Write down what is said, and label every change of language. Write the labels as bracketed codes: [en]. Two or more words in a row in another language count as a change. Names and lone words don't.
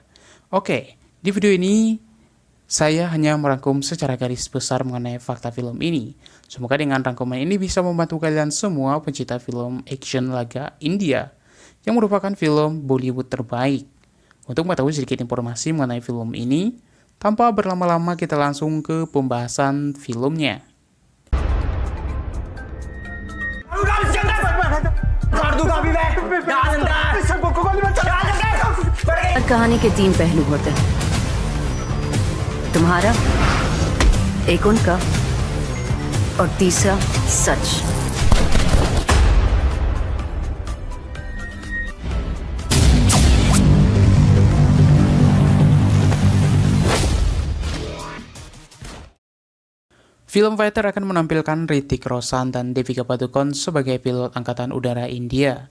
[id] Oke, di video ini saya hanya merangkum secara garis besar mengenai fakta film ini. Semoga dengan rangkuman ini bisa membantu kalian semua pencinta film action laga India yang merupakan film Bollywood terbaik. Untuk mengetahui sedikit informasi mengenai film ini, tanpa berlama-lama kita langsung ke pembahasan filmnya. [hi] कहानी के 3 पहलू होते हैं, तुम्हारा, एक उनका और तीसरा सच। [id] Film Fighter akan menampilkan Hrithik Roshan dan Deepika Padukone sebagai pilot Angkatan Udara India.